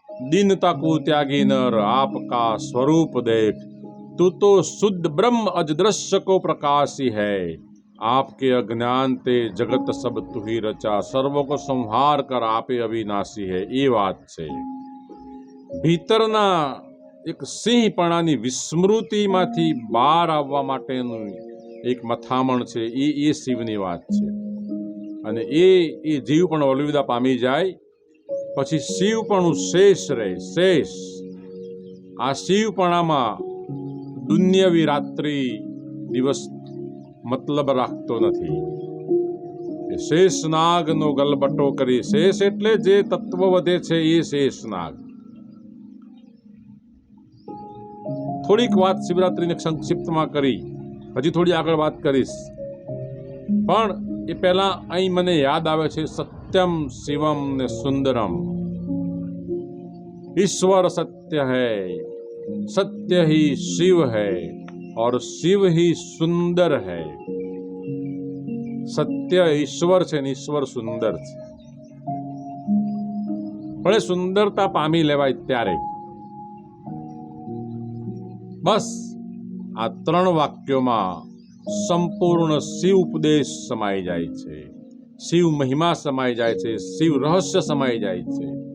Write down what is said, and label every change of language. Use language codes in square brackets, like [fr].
[hi] दीनता को त्यागी नर आपका स्वरूप देख, तू तो शुद्ध ब्रह्म अजदृश्य को प्रकाशी है, आपके अज्ञान ते जगत सब तू ही रचा, सर्व को संहार कर आपे अविनाशी है. [gu] એ વાત છે. ભીતરના એક સિંહપણાની વિસ્મૃતિમાંથી બહાર આવવા માટેનું એક મથામણ છે, એ શિવની વાત છે. અને એ જીવ પણ અલવિદા પામી જાય પછી શિવપણું શેષ રહે. શેષ આ શિવપણામાં દુન્યવી રાત્રિ દિવસ મતલબ રાખતો નથી. એ શેષનાગનો ગલબટો કરી. શેષ એટલે જે તત્વ વધે છે એ શેષનાગ. થોડીક વાત શિવરાત્રિને સંક્ષિપ્તમાં કરી, હજી થોડી આગળ વાત કરીશ. પણ એ પહેલા અહીં મને યાદ આવે છે સત્યમ શિવમ ને સુંદરમ. [hi] ईश्वर सत्य है, सत्य ही शिव है और शिव ही सुंदर है. सत्य ईश्वर [gu] છે ને ઈશ્વર સુંદર છે. પણ એ સુંદરતા પામી લેવાય ત્યારે બસ આ 3 વાક્યોમાં સંપૂર્ણ શિવ ઉપદેશ સમાઈ જાય છે, શિવ મહિમા સમાઈ જાય છે, શિવ રહસ્ય સમાઈ જાય છે.